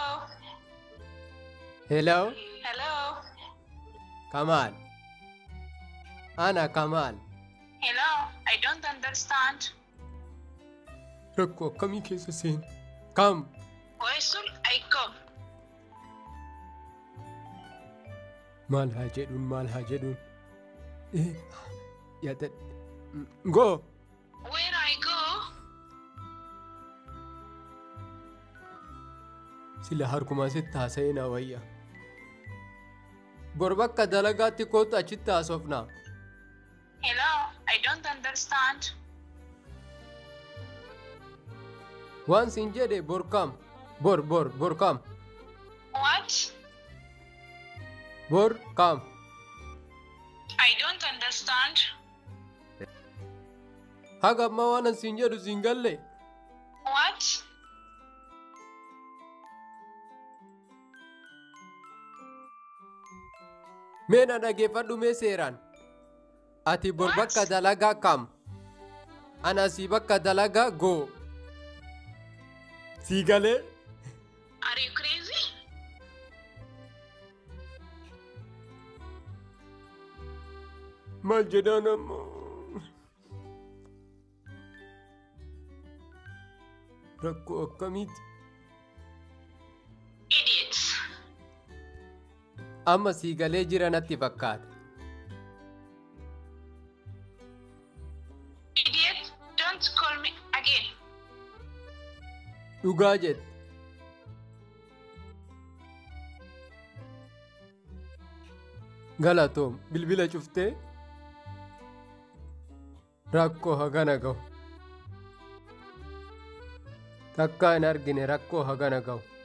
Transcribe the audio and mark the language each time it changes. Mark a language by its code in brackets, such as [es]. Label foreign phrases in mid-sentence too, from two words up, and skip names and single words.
[en] Hello. Hello. [om] Kamal. Ana Kamal. [en] Hello. I don't understand. [om] Rakkoo akkamii keessa seen? Kam. [en] Where should I come? [om] Maal haa jedhuun? Yaada. [en] Go. Where I go? [om] Sila harkumaa sitti haasa'ee na wayya. Bor bakka dalagaatti kootu achitti haasofna. [en] Hello. I don't understand. [om] Waan sin jedhe bor kam. Bor kam. [en] What? [om] Bor kam. [en] I don't understand. [om] Haga amma waan sin jedhu sin galle. [en] What? [om] Mee na dhageeffadhu mee seeraan. Ati bor bakka dalagaa kam. Ana si bakka dalagaa goo. Sii galee. [en] Are you crazy? [om] Maal jedhaan ammoo. Rakkoo akkamiiti. [en] Idiots. [om] Amma sii galee jira natti fakkaata. [en] Idiot. Don't call me again. [om] Dhugaa jette. Galatoom bilbila cuftee. Rakkoo hagana gahu. Takkaa hin argine rakkoo hagana gahu.